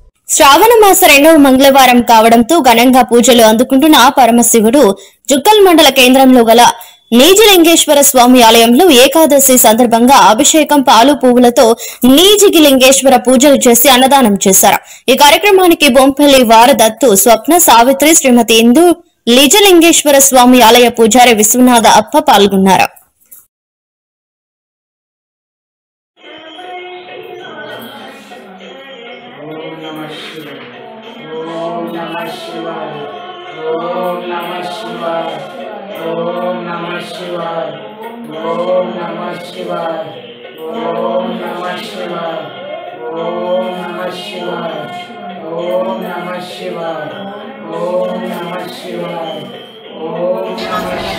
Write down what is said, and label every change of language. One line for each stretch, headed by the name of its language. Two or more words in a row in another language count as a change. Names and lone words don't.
Telugu: శ్రావణ మాస 2వ మంగళవారం కావడంతో ఘనంగా పూజలు అందుకుంటున్న పరమశివుడు జుక్కల్ మండల కేంద్రంలో గల నీజిలింగేశ్వర స్వామి ఆలయంలో ఏకాదశి సందర్భంగా అభిషేకం పాలు పువ్వులతో నీజిలింగేశ్వర పూజలు చేసి అన్నదానం చేశారు. ఈ కార్యక్రమానికి బొంపల్లి వారదత్తు స్వప్న సావిత్రి శ్రీమతి ఇందు నిజలింగేశ్వర స్వామి ఆలయ పూజారి విశ్వనాథ అప్ప పాల్గొన్నారు.
Sanskrit: ओम नमः शिवाय ओम नमः शिवाय ओम नमः शिवाय ओम नमः शिवाय ओम नमः शिवाय ओम नमः शिवाय ओम नमः शिवाय ओम नमः शिवाय ओम नमः